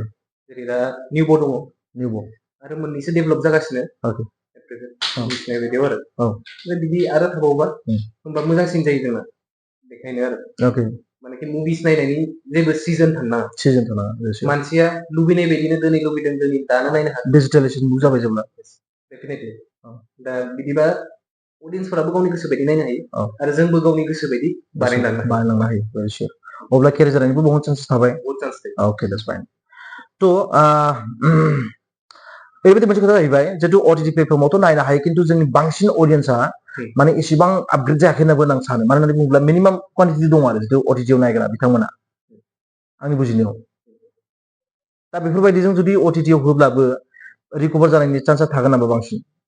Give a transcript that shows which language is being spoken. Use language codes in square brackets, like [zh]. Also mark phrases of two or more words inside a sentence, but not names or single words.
[brx] जेरै दा निउबो दङ आरो मोननैसो डेभेलप जागासिनो मिथिनाय बायदियाव आरो ओमफ्राय बिदि आरो थाबावबा होमबा मोजांसिन जायो जोंना बेखायनो आरो मानेखि मुभिस नायनायनि जेबो सिजन थानाङा मानसिया लुबैनाय बायदिनो दिनै लुबैदों दिनै दानो नायनो हागोन डिजिटेलाइजेसन जाबाय जेब्ला डेफिनेटलि दा बिदिबा अडियन्सफोराबो गावनि गोसो बायदि नायनो हायो आरो जोंबो गावनि गोसो बायदि बानायलांनो हायो [en] very sure [brx] अब्ला केरियार जानायनिबो बहुत चान्स थाबाय [en] okay that's fine [brx] थ' ओरैबायदि मोनसे खोथा जाहैबाय जितु OTT प्लेटफर्मावथ' नायनो हायो खिन्थु जोंनि बांसिन अडियन्सआ माने इसेबां आपग्रेड जायाखै होननाबो आं सानो मानो होननानै बुङोब्ला [en] minimum quantity [brx] दं आरो जितु OTT आव नायग्रा बिथांमोना आंनि बुजिनायाव दा बेफोरबायदिजों जुदि OTT आव होब्लाबो रिकभार जानायनि चान्सआ थागोन नामा बांसिन